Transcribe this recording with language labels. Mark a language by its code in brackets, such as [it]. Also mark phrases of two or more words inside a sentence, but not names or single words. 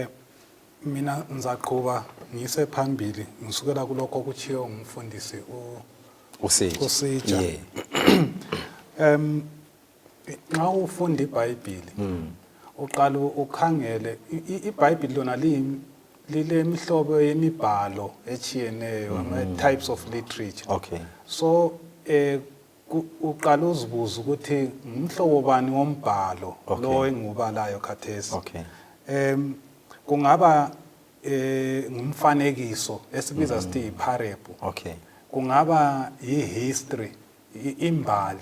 [nd] Mina ngizaqhuba ngise phambili ngisukela kulokho okuchiyo umfundisi uSitsha. Nxa ufunda iBhayibheli uqala ukhangele iBhayibheli lona lile mihlobo yemibhalo echiyeneyo, [en] types of literature. [nd] Okay. So uqala uzibuza ukuthi umhlobo bani wombhalo lo engubalayo khathesi. Okay. Kungaba ngumfanekiso esibiza sithi iparable. Okay. Kungaba history, imbali.